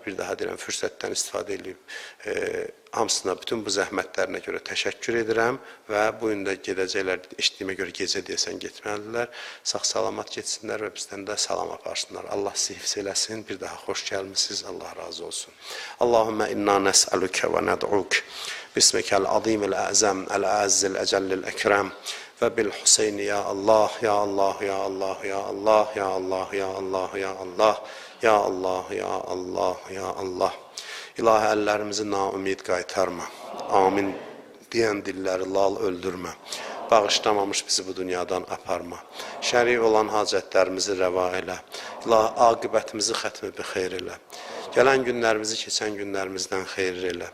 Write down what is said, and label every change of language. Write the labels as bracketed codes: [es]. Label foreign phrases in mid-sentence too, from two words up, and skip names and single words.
[az] Bir daha deyirəm, fürsətdən istifadə edib hamısına, bütün bu zəhmətlərinə görə təşəkkür edirəm və bu gün də gedəcəklər, eşitdiyimə görə gecə deyəsən getməlidirlər. Sağ-salamat getsinlər və bizdən də salam aparsınlar. Allah sizi hifz eləsin. Bir daha xoş gəlmisiniz. Allah razı olsun. [ar] اللهم إنا نسألك وندعوك باسمك العظيم الأعظم، الأعز، الأجل الأكرم وبالحسين يا الله، يا الله، يا الله، يا الله، يا الله، يا الله، يا الله، يا الله، يا الله، يا الله. [az] İlahi, əllərimizi naümid qaytarma. Amin deyən dilləri lal öldürmə. Bağışlamamış bizi bu dünyadan aparma. Şəri olan hacətlərimizi rəva elə. İlahi, aqibətimizi [ar] ختم بخير [az] elə. Gələn günlərimizi keçən günlərimizdən xeyir elə.